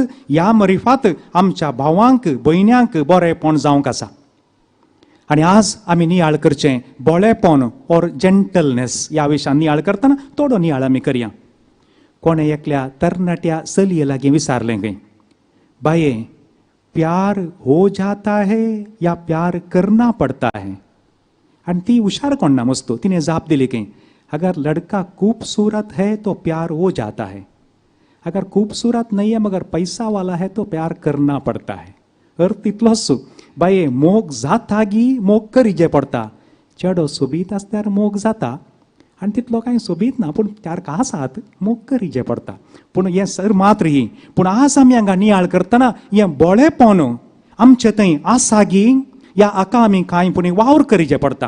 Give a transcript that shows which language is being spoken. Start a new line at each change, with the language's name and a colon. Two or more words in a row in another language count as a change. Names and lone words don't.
Konkani: ह्या मरिफात आमच्या भावांक भयण्यांक बरेपण जावंक आसा. आनी आज आमी नियाळ करचें बोळेपण
English: or gentleness
Konkani: ह्या विशयान नियाळ करतना थोडो नियाळ आमी करया. कोणे एकल्या तरणाट्या चलये लागीं विचारलें खंय, बाये
Hindi: प्यार हो जाता है या प्यार करना पड़ता है?
Konkani: आनी ती हुशार कोण ना मस्तो, तिने जाप दिली खंय,
Hindi: अगर लड़का खूबसूरत है तो प्यार हो जाता है, अगर खूबसूरत नहीं है मगर पैसा वाला है तो प्यार करना पड़ता है.
Konkani: अर्थ तितलोच, बाये मोग जाता गी मोग करिजे पडटा. चेडो सोबीत आसल्यार मोग जाता आनी तितलो कांय सोबीत ना, पूण चार आसात मोग करिजे पडटा. पूण हें सर मात्र ही, पूण आज आमी हांगा नियाळ करतना हें बोळेपण आमचे थंय आसा गी ह्या हाका आमी कांय पुणी वावर करिजे पडटा.